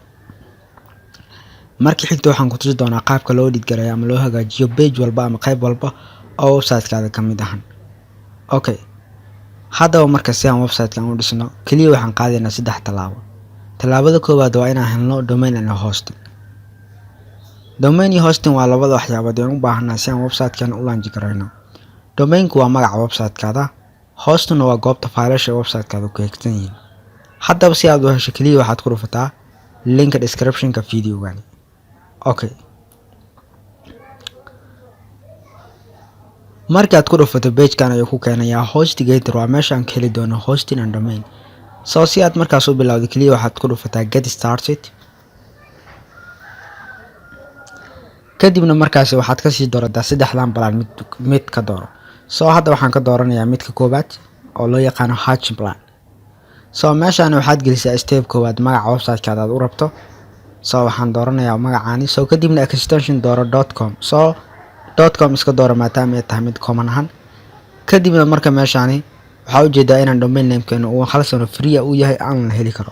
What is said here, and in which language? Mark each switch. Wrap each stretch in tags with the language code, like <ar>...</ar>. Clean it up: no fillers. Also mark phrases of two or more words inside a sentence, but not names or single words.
<so>Markii xigta waxaan ku tusi doonaa qaabka loo edit gareeyo ama loo hagaajiyo page walba ama qayb walba oo website-kaada ka mid ahan. Okay. Haddaba marka si aan website-kan u dhisno, kaliya waxaan qaadaynaa 3 talaabo. Talaabada koowaad waa inaan helno</so> <en>domain and hosting.</en> <so>Domain iyo hosting waa labada waxyaabood ee u baahanaa si aan website-kan u launch gareyno. Domain-ku waa magaca website-kaada, hosting waa goobta faylasha website-kaada ku xigtan yihiin. Haddaba si aad u hesho kaliya waxaad ku dhufataa link description-ka video-gan. Okay. Markaad ku dhufato page-kan ayuu ku keenayaa HostGator waa meeshaan ka heli doono</so> <en>hosting and domain.</en> <so>So si aad markaas u bilowdo kaliya waxaad ku dhufataa</so> <en>get started.</en> <so>Kadibna markaas waxaad ka sii doorataa saddexdan balan mid ka dooro. So hadda waxaan ka dooranayaa midka koobaad oo loo yaqaan</so> <en>hatching plan.</en> <so>So meeshaan waxaad gelisaa step koobaad magaca website-kaada aad u rabto. So waxaan dooranayaa magacaani. So kadibna extension dooro .com. So .com iska dooro maadaama ay tahay mid common ahaan. Kadibna marka meeshaani waxaa u jeedaa inaan</so> <en>domain name-keenu</en> <so>uu hal sano free u yahay aan la heli karo.</so>